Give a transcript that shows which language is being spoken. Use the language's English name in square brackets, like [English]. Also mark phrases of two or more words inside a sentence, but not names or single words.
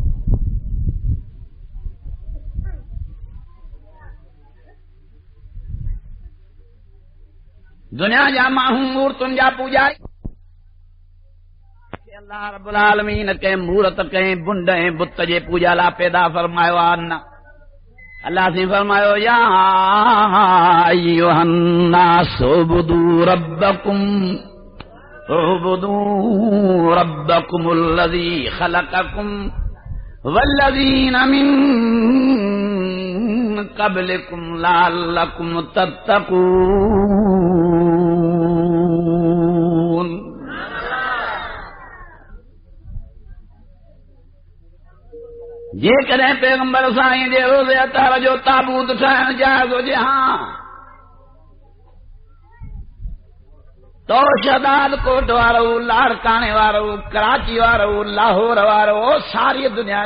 [Sindhi] दुनिया जा माण्हू मूर्तुनि जा पूॼारी, अल्लाह [Arabic] ربّ العالمين [Sindhi] कंहिं मूरत, कंहिं बुंड ऐं बुत जे पूॼा लाइ पैदा फरमायो आहे न। अल्लाह से फरमायो, [Arabic] يا أيها الناس اعبدوا ربكم الذي خلقكم والذين من قبلكم لعلكم تتقون. [Sindhi] जेकॾहिं पैगंबर साईं जे रोज़े अतार जो ताबूत ठाहिण जाइज़ हुजे, हा तो शहदाद कोट वारो, लाड़काने वारो, कराची वारो, लाहौर वारो, सारी दुनिया